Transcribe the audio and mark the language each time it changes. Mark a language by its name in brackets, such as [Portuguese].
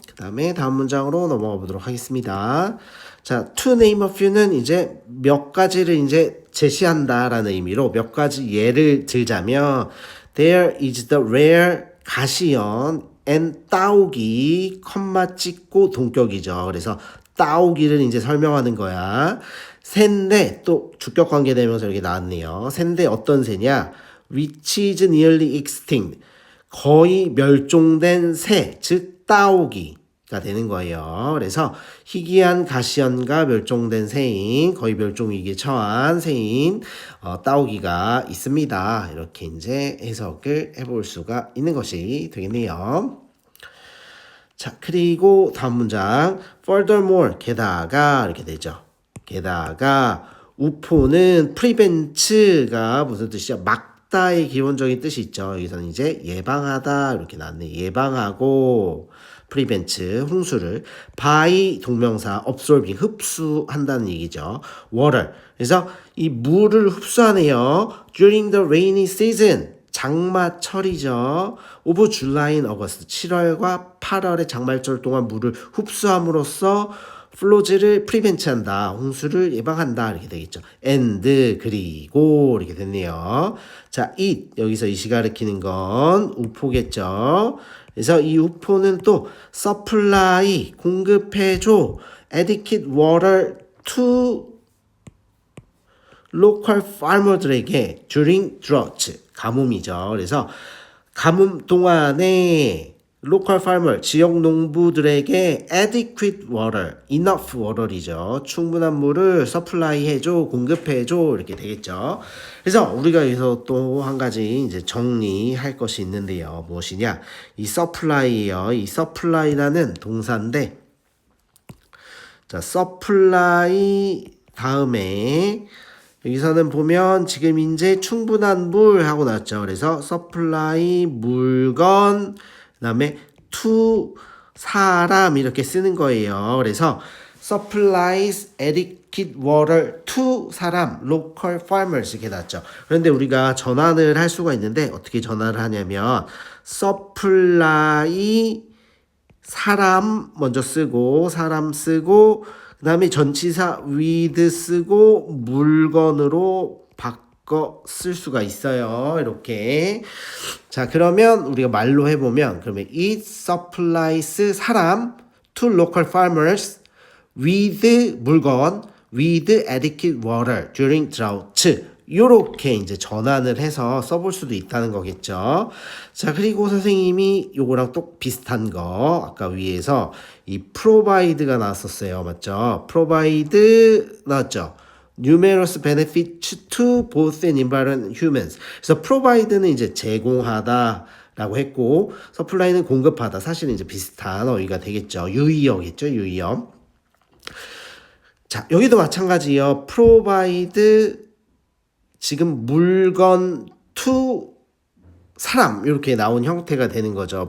[Korean] 그 다음에 다음 문장으로 넘어가 보도록 하겠습니다. 자, [English] to name a few [Korean] 는 이제 몇 가지를 이제 제시한다라는 의미로 몇 가지 예를 들자면 [English] there is the rare [Korean] 가시연 and 따오기 컴마 찍고 동격이죠. 그래서 따오기를 이제 설명하는 거야. 새인데 또 주격 관계 되면서 이렇게 나왔네요. 새인데 어떤 새냐? [English] which is nearly extinct. [Korean] 거의 멸종된 새, 즉 따오기가 되는 거예요. 그래서 희귀한 가시연과 멸종된 새인, 거의 멸종 위기에 처한 새인 따오기가 있습니다. 이렇게 이제 해석을 해볼 수가 있는 것이 되겠네요. 자, 그리고 다음 문장 furthermore 게다가 이렇게 되죠. 게다가 우포는 prevent가 무슨 뜻이죠? 막다의 기본적인 뜻이 있죠. 여기서는 이제 예방하다 이렇게 나왔네. 예방하고 prevent 홍수를 by 동명사 absorbing 흡수한다는 얘기죠. water 그래서 이 물을 흡수하네요. [English] during the rainy season [Korean] 장마철이죠. [English] 오브 줄라인 어거스트 [Korean] 7월과 8월의 장마철 동안 물을 흡수함으로써 플로즈를 프리벤트한다. 홍수를 예방한다. 이렇게 되겠죠. and 그리고 이렇게 됐네요. 자, it 여기서 이시 가리키는 건 우포겠죠. 그래서 이 우포는 또 supply 공급해줘. [English] adequate water to local farmer들에게 during drought [Korean] 가뭄이죠. 그래서 가뭄 동안에 local farmer 지역 농부들에게 [English] adequate water, enough water [Korean] 이죠. 충분한 물을 supply 해줘, 공급해줘 이렇게 되겠죠. 그래서 우리가 여기서 또 한 가지 이제 정리할 것이 있는데요. 무엇이냐? 이 supply예요. 이 supply라는 동사인데, 자 supply 다음에 여기서는 보면 지금 이제 충분한 물 하고 나왔죠. 그래서 supply 물건 그다음에 to 사람 이렇게 쓰는 거예요. [English] 그래서 supplies adequate water to 사람 local farmers [Korean] 이렇게 나왔죠. 그런데 우리가 전환을 할 수가 있는데 어떻게 전환을 하냐면 supply 사람 먼저 쓰고 사람 쓰고 그 다음에 전치사 with 쓰고 물건으로 바꿔 쓸 수가 있어요. 이렇게. 자, 그러면 우리가 말로 해보면 그러면 [English] it supplies 사람 to local farmers with 물건 with adequate water during drought. [Korean] 요렇게 이제 전환을 해서 써볼 수도 있다는 거겠죠. 자, 그리고 선생님이 요거랑 또 비슷한 거 아까 위에서 이 provide가 나왔었어요. 맞죠? provide 나왔죠? [English] numerous benefits to both an environment and humans. [Korean] 그래서 provide는 이제 제공하다 라고 했고 supply는 공급하다. 사실은 이제 비슷한 어휘가 되겠죠. 유의어겠죠. 유의어. 자, 여기도 마찬가지예요. provide 지금 물건 to 사람 이렇게 나온 형태가 되는 거죠.